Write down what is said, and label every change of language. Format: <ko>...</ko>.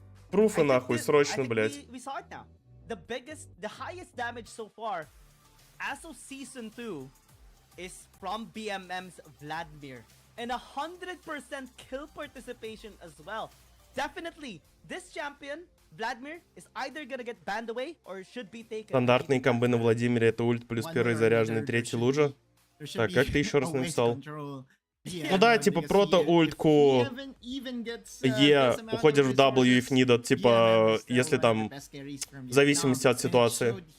<ru>Пруфы нахуй, срочно, блядь.</ru> <en>The highest damage so far as of season 2 is from BMM's Vladimir. And 100% kill participation as well. Definitely, this champion, Vladimir, is either gonna get banned away or should be taken.</en> <ru>Стандартные комбы на Владимире — это ульт плюс первый заряженный, третий лужа. Так, как ты еще раз написал? Ну да, типа прото-ульт Q, Е, уходишь в W</ru> <en>if needed,</en> <ru>типа, если там, в зависимости от ситуации.</ru>